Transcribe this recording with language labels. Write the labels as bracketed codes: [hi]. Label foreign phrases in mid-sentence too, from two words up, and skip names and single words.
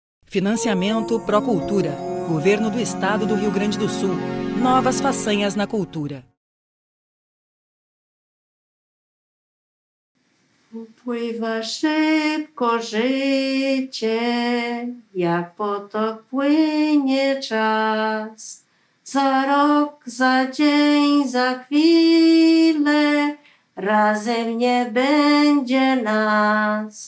[pt] Financiamento Procultura. Governo do Estado do Rio Grande do Sul. Novas façanhas na cultura. [pl] Pływa szybko życie, jak potok płynie czas. Za rok, za dzień, za chwilę, razem nie będzie nas.